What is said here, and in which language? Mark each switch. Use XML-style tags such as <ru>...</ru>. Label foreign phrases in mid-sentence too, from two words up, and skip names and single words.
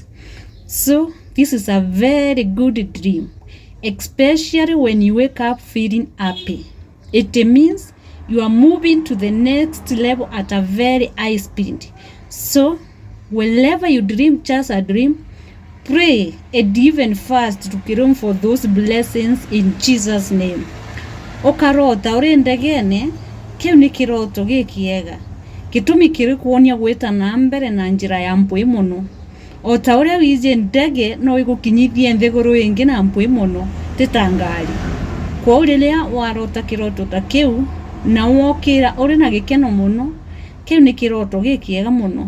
<en>So this is a very good dream, especially when you wake up feeling happy. It means you are moving to the next level at a very high speed. So whenever you dream just a dream, pray and even fast to kill for those blessings in Jesus name.</en> <mer>Okarota uri ndegene kiu ni kiroto gikiega gitumi kiri kuonia gwita na mbere na njira ya mpui muno. O ta uria wije ndege no igukinyithie nthiguru ingi na mpui muno titangari. Kwa uriria warota kiroto ta kiu na wokira uri na gikeno muno, kiu ni kiroto gikiega muno.</mer>